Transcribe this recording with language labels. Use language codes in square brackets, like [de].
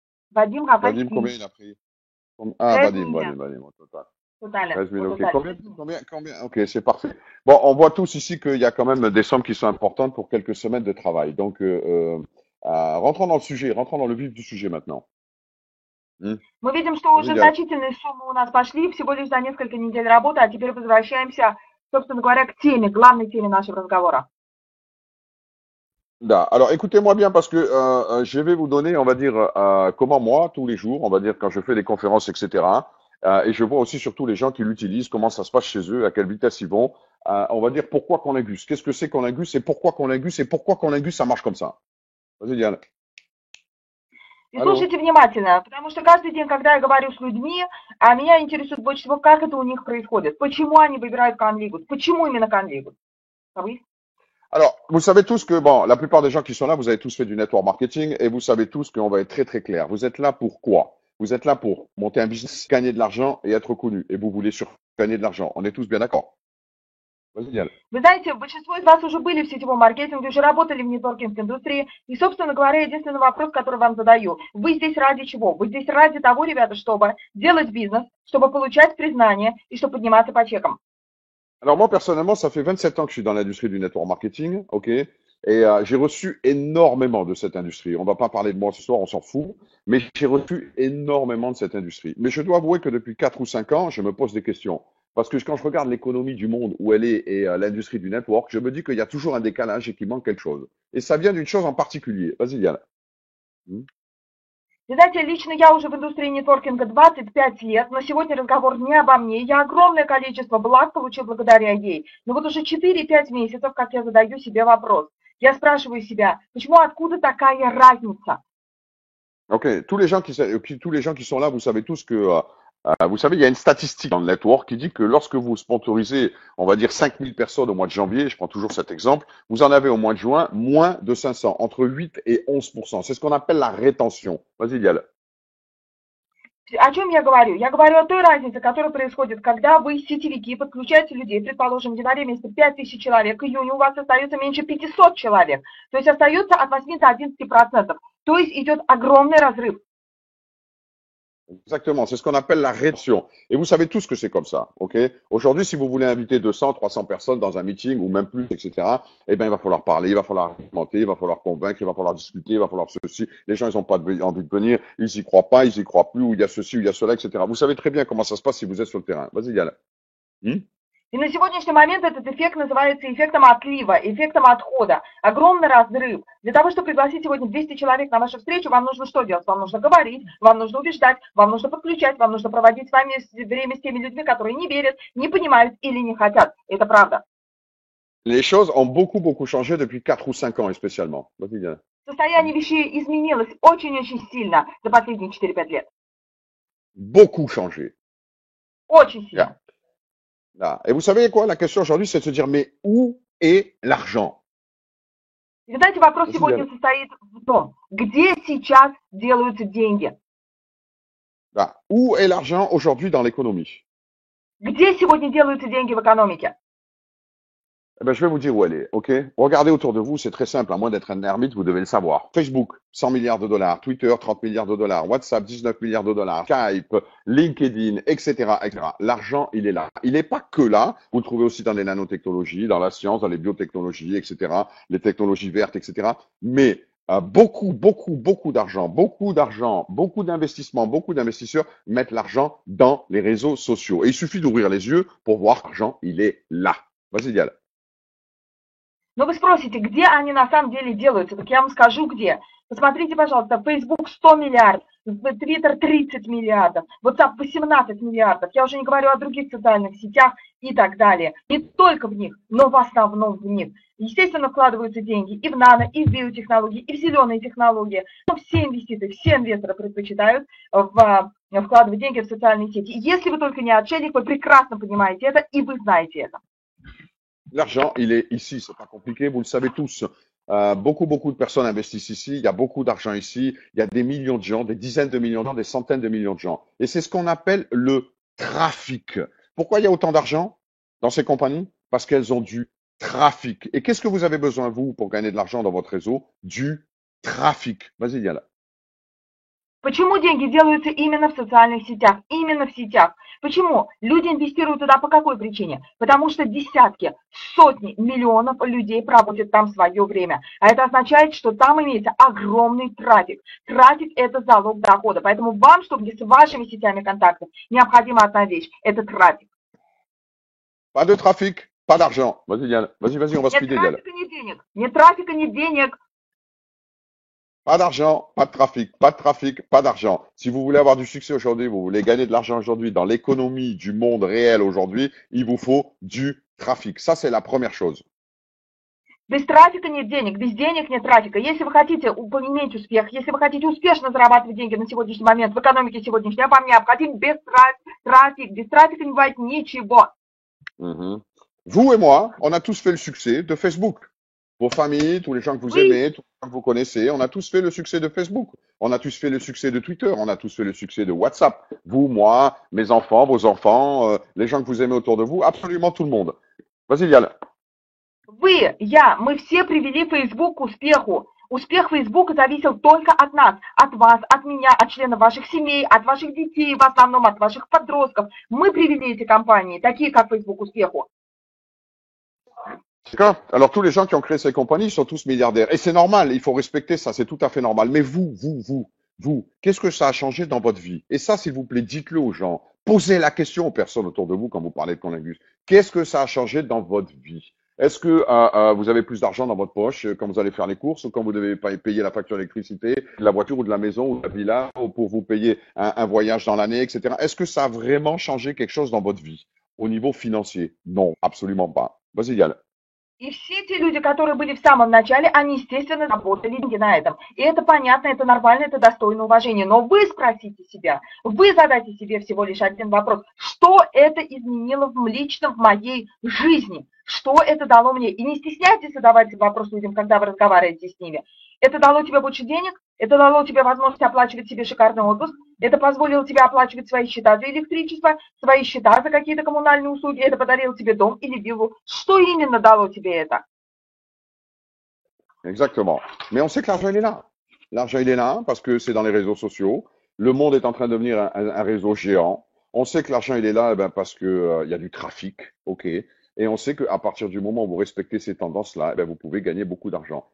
[fr] Vadim, combien il a pris? Vadim, au total. Total. 13 000, ok. Combien? Ok, c'est parfait. Bon, on voit tous ici qu'il y a quand même des sommes qui sont importantes pour quelques semaines de travail. Donc, rentrons dans le sujet, rentrons dans le vif du sujet maintenant. [ru] Мы видим, что уже значительные суммы у нас пошли всего лишь за несколько недель работы, а теперь возвращаемся, собственно говоря, к теме, главной теме нашего разговора. Da. [fr] Alors, écoutez-moi bien parce que je vais vous donner, on va dire, comment moi, tous les jours, on va dire, quand je fais des conférences, etc., et je vois aussi surtout les gens qui l'utilisent, comment ça se passe chez eux, à quelle vitesse ils vont, on va dire pourquoi Colingus, qu'est-ce que c'est Colingus et pourquoi Colingus ça marche comme ça. Vas-y, Diane. [ru] И слушайте внимательно, потому что каждый день, когда я говорю с людьми, меня интересует больше всего, как это у них происходит, почему они выбирают Conligus, почему именно Conligus. [fr] Alors, vous savez tous que, bon, la plupart des gens qui sont là, vous avez tous fait du network marketing et vous savez tous qu'on va être très très clair. Vous êtes là pour quoi? Vous êtes là pour monter un business, gagner de l'argent et être connu. Et vous voulez gagner de l'argent. On est tous bien d'accord? Vas-y, Yann. [ru] Вы знаете, большинство из вас уже были в сетевом маркетинге, уже работали в нетворкинг-индустрии. И, собственно говоря, единственный вопрос, который вам задаю. Вы здесь ради чего? Вы здесь ради того, ребята, чтобы делать бизнес, чтобы получать признание и чтобы подниматься по чекам. [fr] Alors moi, personnellement, ça fait 27 ans que je suis dans l'industrie du network marketing, ok? Et j'ai reçu énormément de cette industrie. On va pas parler de moi ce soir, on s'en fout, mais j'ai reçu énormément de cette industrie. Mais je dois avouer que depuis 4 ou 5 ans, je me pose des questions. Parce que quand je regarde l'économie du monde, où elle est, et l'industrie du network, je me dis qu'il y a toujours un décalage et qu'il manque quelque chose. Et ça vient d'une chose en particulier. Vas-y, Yann. Hmm. [ru] Вы знаете, лично я уже в индустрии нетворкинга 25 лет, но сегодня разговор не обо мне. Я огромное количество благ получил благодаря ей. Но вот уже 4-5 месяцев, как я задаю себе вопрос. Я спрашиваю себя, почему, откуда такая разница? [fr] Ok, tous les gens qui sont là, vous savez tous que, vous savez, il y a une statistique dans le network qui dit que lorsque vous sponsorisez, on va dire 5000 personnes au mois de janvier, je prends toujours cet exemple, vous en avez au mois de juin moins de 500, entre 8 et 11%. C'est ce qu'on appelle la rétention. Vas-y, Dial. [ru] О чем я говорю? Я говорю о той разнице, которая происходит, когда вы, сетевики, подключаете людей. Предположим, в январе месяце 5000 человек, к июню у вас остается меньше 500 человек. То есть остается от 8 до 11%. То есть идет огромный разрыв. [fr] Exactement, c'est ce qu'on appelle la rétention. Et vous savez tous que c'est comme ça, ok? Aujourd'hui, si vous voulez inviter 200, 300 personnes dans un meeting ou même plus, etc., eh bien, il va falloir parler, il va falloir argumenter, il va falloir convaincre, il va falloir discuter, il va falloir ceci. Les gens, ils n'ont pas envie de venir, ils y croient pas, ils y croient plus, ou il y a ceci, ou il y a cela, etc. Vous savez très bien comment ça se passe si vous êtes sur le terrain. Vas-y, Yann. [ru] И на сегодняшний момент этот эффект называется эффектом отлива, эффектом отхода. Огромный разрыв. Для того, чтобы пригласить сегодня 200 человек на вашу встречу, вам нужно что делать? Вам нужно говорить, вам нужно убеждать, вам нужно подключать, вам нужно проводить с вами время с теми людьми, которые не верят, не понимают или не хотят. Это правда. [fr] Les choses ont beaucoup, beaucoup changé depuis 4 ou 5 ans, spécialement. Vas-y, Yann. [ru] Состояние вещей изменилось очень-очень сильно за последние 4-5 лет. [fr] Beaucoup changé. [ru] Очень Yeah. сильно. [fr] Là. Et vous savez quoi? La question aujourd'hui, c'est de se dire, mais où est l'argent? [ru] И знаете, вопрос [fr] Vas-y, [ru] сегодня [fr] Yann. [ru] состоит в том, где сейчас делаются деньги? [fr] Là. Où est l'argent aujourd'hui dans l'économie? [ru] Где сегодня делаются деньги в экономике? [fr] Eh ben, je vais vous dire où elle est, ok? Regardez autour de vous, c'est très simple, à moins d'être un ermite, vous devez le savoir. Facebook, 100 milliards de dollars. Twitter, 30 milliards de dollars. WhatsApp, 19 milliards de dollars. Skype, LinkedIn, etc., etc. L'argent, il est là. Il n'est pas que là. Vous le trouvez aussi dans les nanotechnologies, dans la science, dans les biotechnologies, etc., les technologies vertes, etc. Mais beaucoup, beaucoup, beaucoup d'argent, beaucoup d'investissements, beaucoup d'investisseurs mettent l'argent dans les réseaux sociaux. Et il suffit d'ouvrir les yeux pour voir que l'argent, il est là. Vas-y, Dial. [ru] Но вы спросите, где они на самом деле делаются? Так я вам скажу, где. Посмотрите, пожалуйста, Facebook 100 миллиардов, Twitter 30 миллиардов, WhatsApp 18 миллиардов. Я уже не говорю о других социальных сетях и так далее. Не только в них, но в основном в них. Естественно, вкладываются деньги и в нано, и в биотехнологии, и в зеленые технологии. Но все инвесторы предпочитают вкладывать деньги в социальные сети. И если вы только не отшельник, вы прекрасно понимаете это, и вы знаете это. [fr] L'argent, il est ici, c'est pas compliqué, vous le savez tous. Beaucoup, beaucoup de personnes investissent ici, il y a beaucoup d'argent ici, il y a des millions de gens, des dizaines de millions de gens, des centaines de millions de gens. Et c'est ce qu'on appelle le trafic. Pourquoi il y a autant d'argent dans ces compagnies? Parce qu'elles ont du trafic. Et qu'est-ce que vous avez besoin, vous, pour gagner de l'argent dans votre réseau? Du trafic. Vas-y, Diana. [ru] Почему деньги делаются именно в социальных сетях? Именно в сетях. Почему? Люди инвестируют туда по какой причине? Потому что десятки, сотни миллионов людей проводят там свое время. А это означает, что там имеется огромный трафик. Трафик – это залог дохода. Поэтому вам, чтобы с вашими сетями контактов, необходима одна вещь – это трафик. [fr] Pas de trafic, pas d'argent. Vas-y, Diana. Vas-y, on va se speeder, Diana. [ru] Нет трафика, нет денег. Нет трафика, нет денег. [fr] Pas d'argent, pas de trafic, pas de trafic, pas d'argent. Si vous voulez avoir du succès aujourd'hui, vous voulez gagner de l'argent aujourd'hui dans l'économie du monde réel aujourd'hui, il vous faut du trafic. Ça, c'est la première chose. [ru] Без трафика нет денег, без денег нет трафика. Если вы хотите иметь успех, если вы хотите успешно зарабатывать деньги на сегодняшний момент в экономике сегодняшней, вам необходим без трафик. Без трафика не бывает ничего. [fr] Vous et moi, on a tous fait le succès de Facebook. Vos familles, tous les gens que vous aimez, tous les gens que vous connaissez, on a tous fait le succès de Facebook. On a tous fait le succès de Twitter. On a tous fait le succès de WhatsApp. Vous, moi, mes enfants, vos enfants, les gens que vous aimez autour de vous, absolument tout le monde. Vas-y, Lial. [ru] Вы, я, мы все привели Facebook к успеху. Успех Фейсбука зависел только от нас, от вас, от меня, от членов ваших семей, от ваших детей, в основном от ваших подростков. Мы привели эти компании, такие как Facebook, к успеху. [fr] D'accord? Alors, tous les gens qui ont créé ces compagnies sont tous milliardaires. Et c'est normal, il faut respecter ça, c'est tout à fait normal. Mais vous, qu'est-ce que ça a changé dans votre vie? Et ça, s'il vous plaît, dites-le aux gens. Posez la question aux personnes autour de vous quand vous parlez de Conlingus. Qu'est-ce que ça a changé dans votre vie? Est-ce que vous avez plus d'argent dans votre poche quand vous allez faire les courses ou quand vous devez payer la facture d'électricité, de la voiture ou de la maison ou de la villa ou pour vous payer un voyage dans l'année, etc. Est-ce que ça a vraiment changé quelque chose dans votre vie au niveau financier? Non, absolument pas. Vas-y, Yann. [ru] И все те люди, которые были в самом начале, они, естественно, заработали деньги на этом. И это понятно, это нормально, это достойно уважения. Но вы спросите себя, вы задайте себе всего лишь один вопрос. Что это изменило лично в моей жизни? Что это дало мне? И не стесняйтесь задавать вопрос людям, когда вы разговариваете с ними. Это дало тебе больше денег? Это дало тебе возможность оплачивать себе шикарный отпуск? Это позволило тебе оплачивать свои счета за электричество, свои счета за какие-то коммунальные услуги? Это подарило тебе дом или виллу? Что именно дало тебе это? [fr] Exactement. Mais on sait que l'argent, il est là. L'argent, il est là parce que c'est dans les réseaux sociaux. Le monde est en train de devenir un réseau géant. On sait que l'argent, il est là parce que il y a du trafic, ok. Et on sait qu'à partir du moment où vous respectez ces tendances-là, vous pouvez gagner beaucoup d'argent.